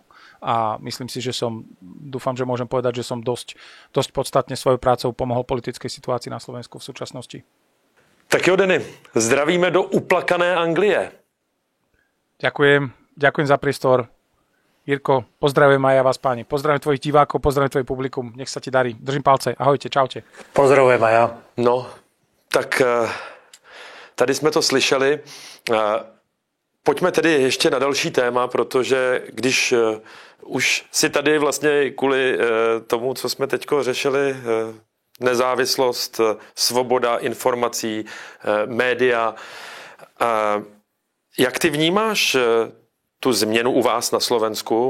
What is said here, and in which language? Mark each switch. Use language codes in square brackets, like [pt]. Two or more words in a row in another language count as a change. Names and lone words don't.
[sk] A myslím si, že dúfam, že môžem povedať, že som dosť podstatne svojou prácou pomohol politickej situácii na Slovensku v súčasnosti. [cs] Tak jo, Denny, zdravíme do uplakané Anglie. [sk] Ďakujem za priestor. Jirko, pozdravujem aj ja vás, páni. Pozdravujem tvojich divákov, pozdravujem tvoje publikum. Nech sa ti darí. Držím palce. Ahojte, čaute. Pozdravujem aj ja. [cs] No, tak tady jsme to slyšeli. Pojďme tedy ještě na další téma, protože když už si tady vlastně kvůli tomu, co jsme teďko řešili, nezávislost, svoboda informací, média, jak ty vnímáš tu změnu u vás na Slovensku?